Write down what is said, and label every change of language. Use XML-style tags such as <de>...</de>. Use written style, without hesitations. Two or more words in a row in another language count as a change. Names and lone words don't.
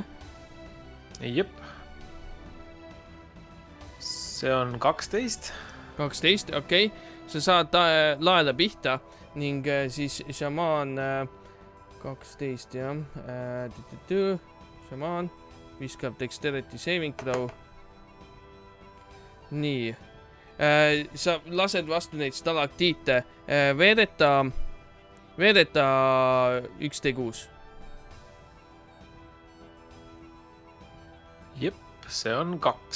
<et>Jep. See on 12. 12, okei. Sa saad laele pihta ning siis šamaan 12, jah. Šamaan viskab</et> <en>dexterity saving throw.</en> <et>Nii. Sa lased vastu neid stalaktiite. Veereta 1d6. Jep, see on 2.</et>